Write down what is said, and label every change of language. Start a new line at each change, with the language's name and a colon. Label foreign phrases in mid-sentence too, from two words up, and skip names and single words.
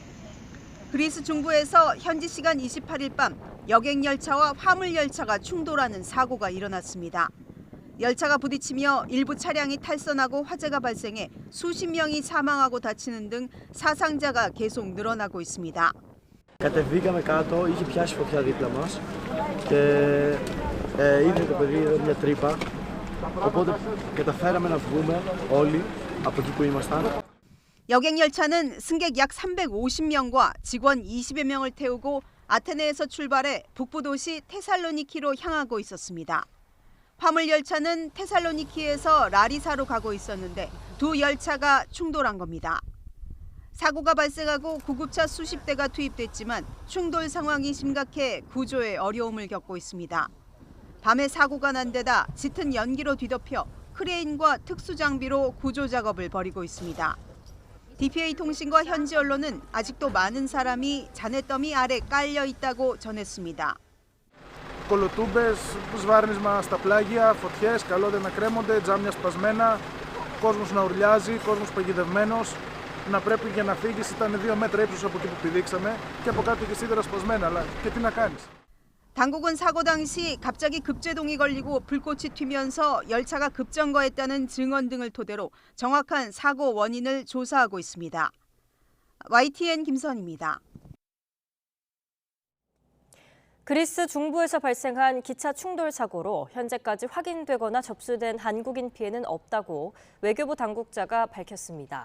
Korean: 그리스 중부에서 현지 시간 28일 밤 여객열차와 화물열차가 충돌하는 사고가 일어났습니다. 열차가 부딪히며 일부 차량이 탈선하고 화재가 발생해 수십 명이 사망하고 다치는 등 사상자가 계속 늘어나고 있습니다.
Greek: Κατεβήκαμε κάτω, είχε πιάσει φωτιά δίπλα μας και είδε το παιδί εδώ μια τρύπα, οπότε καταφέραμε να βγούμε όλοι από εκεί που ήμασταν.
Korean: 여객열차는 승객 약 350명과 직원 20여 명을 태우고 아테네에서 출발해 북부 도시 테살로니키로 향하고 있었습니다. 화물열차는 테살로니키에서 라리사로 가고 있었는데 두 열차가 충돌한 겁니다. 사고가 발생하고 구급차 수십 대가 투입됐지만 충돌 상황이 심각해 구조에 어려움을 겪고 있습니다. 밤에 사고가 난 데다 짙은 연기로 뒤덮여 크레인과 특수장비로 구조 작업을 벌이고 있습니다. DPA 통신과 현지 언론은 아직도 많은 사람이 잔해더미 아래 깔려 있다고 전했습니다.
Greek: Κολοτούμπες, σβάρνισμα στα πλάγια, φωτιές, καλώδια να κρέμονται, τζάμια σπασμένα, κόσμος να ουρλιάζει, κόσμος παγιδευμένος. Να πρέπει για να φύγεις ήταν 2 μέτρα ύψος από εκεί που πηδήξαμε και από κάτω και σίδερα σπασμένα, αλλά και τι να κάνεις.
Korean: 당국은 사고 당시 갑자기 급제동이 걸리고 불꽃이 튀면서 열차가 급정거했다는 증언 등을 토대로 정확한 사고 원인을 조사하고 있습니다. YTN 김선입니다. 그리스 중부에서 발생한 기차 충돌 사고로 현재까지 확인되거나 접수된 한국인 피해는 없다고 외교부 당국자가 밝혔습니다.